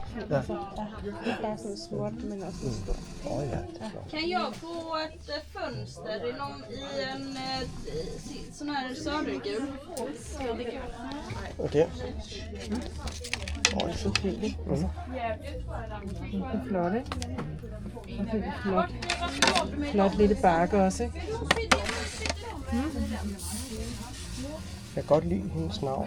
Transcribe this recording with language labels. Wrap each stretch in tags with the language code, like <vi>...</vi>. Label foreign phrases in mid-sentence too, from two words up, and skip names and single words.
<da>Ja. Altså, ikke bare sådan småt, men også stort. Ja, det er flot.</da> <sv>Kan jag få ett fönster i en sån här sörgul?</sv> <da>Og der. Det er så Fint, ikke? Altså, det er flot, ikke? Og det er flot. Flot lille bakke også, ikke? Jeg kan godt lide hendes navn.</da>